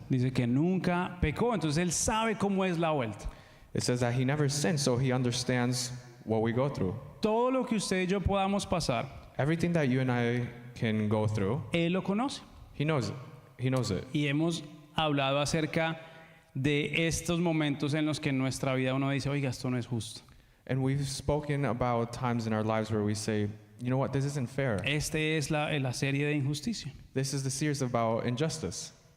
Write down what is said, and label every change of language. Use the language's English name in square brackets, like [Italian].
[Spanish] Dice que nunca pecó, entonces él sabe cómo es la vuelta. [English] It says that he never sinned, so he understands what we go through. [Spanish] Todo lo que usted y yo podamos pasar, [English] Everything that you and I can go through, [Spanish] él lo conoce. [English] he knows it. He knows it. [Spanish] Y hemos hablado acerca de estos momentos en los que en nuestra vida uno dice, oiga, esto no es justo. [English] And we've spoken about times in our lives where we say, you know what, this isn't fair. [Spanish] Este es la serie de injusticia. [English] This is the series about injustice.